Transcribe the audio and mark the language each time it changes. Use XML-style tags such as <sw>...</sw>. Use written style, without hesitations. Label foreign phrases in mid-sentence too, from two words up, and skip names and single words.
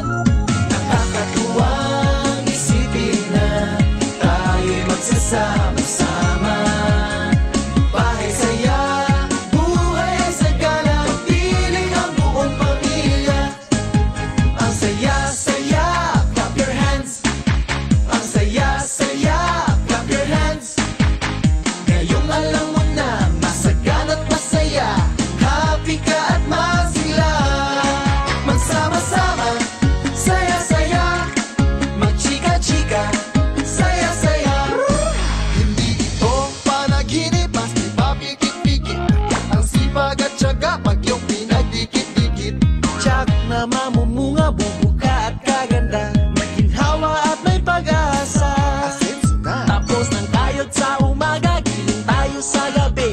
<tl>Nakakatuwang isipin na tayo'y magsasama-sama. Bahay saya, buhay sa gala, piling ang buong pamilya. Ang saya-saya,</tl> <en>clap your hands.</en> <tl>Ang saya-saya,</tl> <en>clap your hands.</en> <tl>Ngayong alam mo na, masagan at masaya. Happy ka at masigla. Magsama-sama, saya-saya. Magchika-chika, saya-saya. Hindi ito panaginip, mas di pa pikit-pikit. Ang sipag at tiyaga, pag yung pinagdikit-dikit. Tiyak na mamumunga, bubuka at kaganda. May ginhawa at may pag-asa. Tapos ng kayod sa umaga, giling tayo sa gabi.</tl>